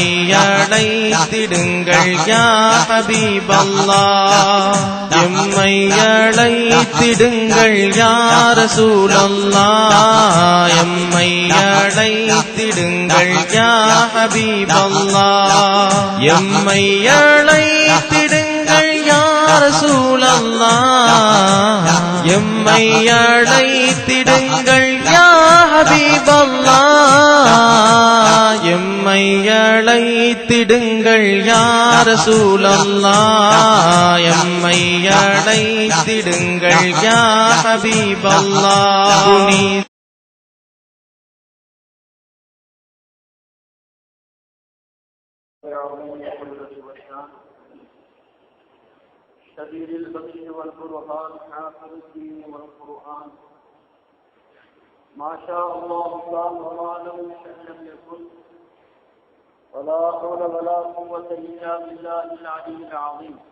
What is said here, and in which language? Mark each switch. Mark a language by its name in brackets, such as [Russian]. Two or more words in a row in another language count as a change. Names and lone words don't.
[Tamil] அழைத்திடுங்கள் [Arabic] يا حبيب الله, [Tamil] எம்மை அழைத்திடுங்கள் [Arabic] يا رسول الله, [Tamil] எம்மை அழைத்திடுங்கள் [Arabic] يا حبيب الله, [Tamil] எம்மை அழைத்திடுங்கள் [Arabic] يا رسول الله, [Tamil] எம்மை அழைத்திடுங்கள் யா ஹபீபல்லாஹ், எம்மை அழைத்திடுங்கள் [Arabic] يا رسول الله, [Tamil] எம்மை அழைத்திடுங்கள் [Arabic] يا حبيب الله. شديد البطش والبرهان حافظ الدين والقرآن ما شاء الله كان وما لم يشأ لم يكن ولا حول ولا قوة إلا بالله العلي العظيم.